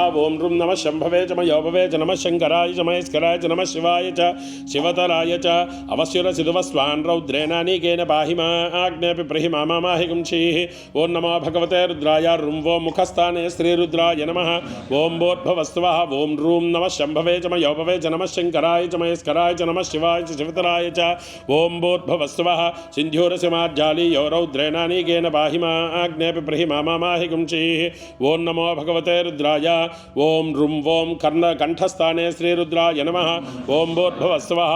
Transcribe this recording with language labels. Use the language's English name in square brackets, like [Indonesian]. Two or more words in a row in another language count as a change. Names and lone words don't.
[Sanskrit] ఓం రుం నమః శంభవే చ మయోభవే చ నమః శంకరాయ చ మయస్కరాయ చ నమః శివాయ చ శివతరాయ చ. అవశ్యురసిధువస్వాన్ రౌద్రేణానీకేన పాహి మాగ్నేపి ప్రహి మామాహి కుంచీః. ఓం నమో భగవతే రుద్రాయ. రుం ఓం ముఖస్థానే శ్రీరుద్రాయ నమః. ఓం భూర్భువస్సువః. ఓం రూం నమః శంభవే చ మయోభవే చ నమః శంకరాయ च मयस्कराय च नमः शिवाय च शिवतराय च. ओं भूर्भुवस्सुवः. सिन्धूरसिंहाज्जालीयो रौद्रेणानीकेन पाहि माग्नेपि प्रहि मामाहि कुंचीः. ओं नमो भगवते रुद्राय. ओं रुं वों कर्णकण्ठस्थाने श्रीरुद्राय नमः. ओं भूर्भुवस्सुवः.